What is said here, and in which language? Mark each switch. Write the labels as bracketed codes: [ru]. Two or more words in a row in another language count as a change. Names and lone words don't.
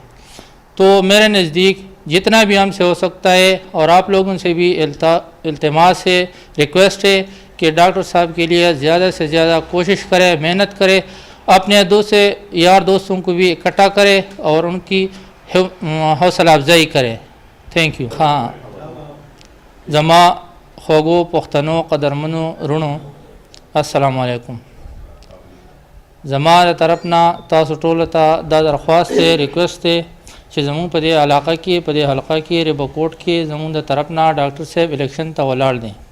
[ur] تو میرے نزدیک جتنا بھی ہم سے ہو سکتا ہے، اور آپ لوگوں سے بھی التماس ہے، ریکویسٹ ہے کہ ڈاکٹر صاحب کے لیے زیادہ سے زیادہ کوشش کرے، محنت کرے، اپنے دوسرے یار دوستوں کو بھی اکٹھا کرے اور ان کی حوصلہ افزائی کرے۔ [en] Thank you. [ur] ہاں، [ps] زما خوگو پختنو قدرمنو رونو، [ar] السلام علیکم۔ [ps] زما طرفنا تاسو ټولو ته دا درخواست دی، ریکویسٹ دی چې زمونږ په دې علاقه کې، په دې حلقه کې، ربکوټ کې زمونږ د طرف نه ډاکټر صاحب الیکشن ته ولاړ دی۔